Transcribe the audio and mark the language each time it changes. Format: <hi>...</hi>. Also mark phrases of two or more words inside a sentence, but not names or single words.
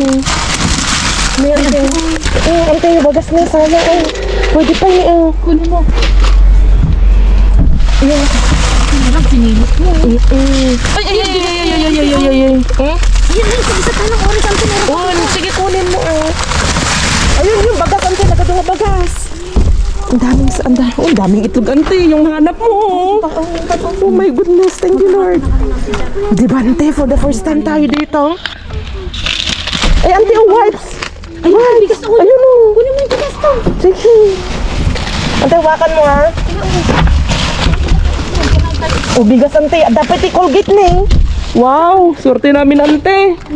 <tl>May ante. Oh, ante, yung bagas niya, sayang, oh. Pwede pa niya, oh. Kunin mo. Ayan. Sarap, sinilip mo. Ay. Yan na, isa tayo ng oras. Ang tinira. Oh, sige, kunin mo, oh. Ayun, yung bagas, ante, nagkadunga bagas. Ang daming itlog, ante, yung hanap mo.</tl> <en>Oh my goodness, thank you, Lord.</en> <tl>Di ba, ante,</tl> <en>for the first time</en> <tl>tayo dito? Ay, ante, oh, wipes. Wipes. Ayun, oh. Kunin mo yung tigas to. Sige. Ante, hawakan mo, ha? Oh, bigas, ante. Dapat i-colgate na, eh. Wow, swerte namin, ante.</tl>